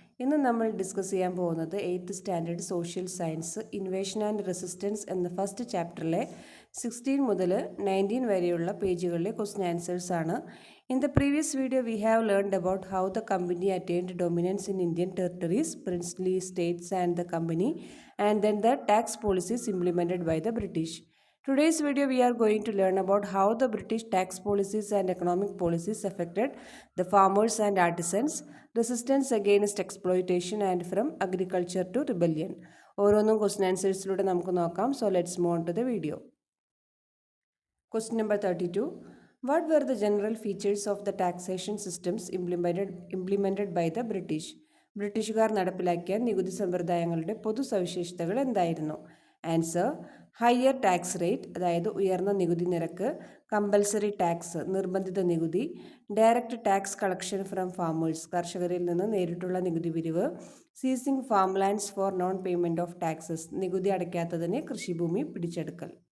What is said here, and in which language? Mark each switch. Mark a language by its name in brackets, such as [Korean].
[Malayalam] ഇന്ന് നമ്മൾ ഡിസ്കസ് ചെയ്യാൻ പോകുന്നത് 8th standard social science invasion and resistance എന്ന ഫസ്റ്റ് ചാപ്റ്ററിലെ 16 മുതൽ 19 വരെയുള്ള പേജുകളിലെ ക്വസ്റ്റ്യൻ ആൻസേഴ്സ് ആണ്. [English] In the previous video we have learned about how the company attained dominance in Indian territories, princely states and the company, and then the tax policies implemented by the British. Today's video we are going to learn about how the British tax policies and economic policies affected the farmers and artisans, resistance against exploitation and from agriculture to rebellion. [Malayalam] ഓരോന്നും question ആൻസേഴ്സിലൂടെ നമുക്ക് നോക്കാം. [English] So let's move on to the video. Question number 32. What were the general features of the taxation systems implemented by the British? [Malayalam] ബ്രിട്ടീഷുകാർ നടപ്പിലാക്കിയ നികുതി സമ്പ്രദായങ്ങളുടെ പൊതു സവിശേഷതകൾ എന്തായിരുന്നു? [English] answer: higher tax rate, [Malayalam] അതായത് ഉയർന്ന നികുതി നിരക്ക്; [English] compulsory tax, [Malayalam] നിർബന്ധിത നികുതി; [English] direct tax collection from farmers, [Malayalam] കർഷകരിൽ നിന്ന് നേരിട്ടുള്ള നികുതി പിരിവ്; [English] seizing farm lands for non payment of taxes, [Malayalam] നികുതി അടയ്ക്കാത്തതിന് കൃഷിഭൂമി പിടിച്ചെടുക്കൽ.